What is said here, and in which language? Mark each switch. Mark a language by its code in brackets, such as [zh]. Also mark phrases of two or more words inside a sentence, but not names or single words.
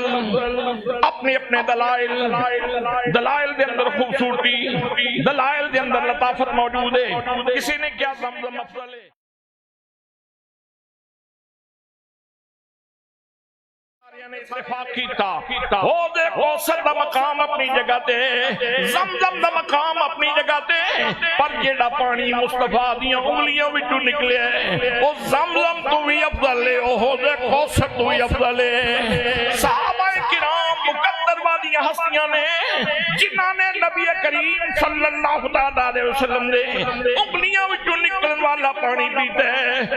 [pa] اپنے اپنے دلائل دے اندر خوبصورتی، دلائل دے اندر لطافت موجود ہے۔ کسی نے کیا زمزم افضل ہے، اتفاق کیتا ہو دے کوثر دا مقام اپنی جگہ تے، زمزم دا مقام اپنی جگہ تے، پر جیڑا پانی مصطفیٰ دیاں انگلیاں وچوں نکلے او زمزم تو بھی افضل ہے، او ہو دے کوثر تو بھی افضل ہے۔ صحابہ کرام مقدر والیاں ہستیاں نے جنہاں نے نبی کریم [ar] صلی اللہ علیہ وسلم [pa] نے انگلیاں وچوں نکلن والا پانی پیتا ہے۔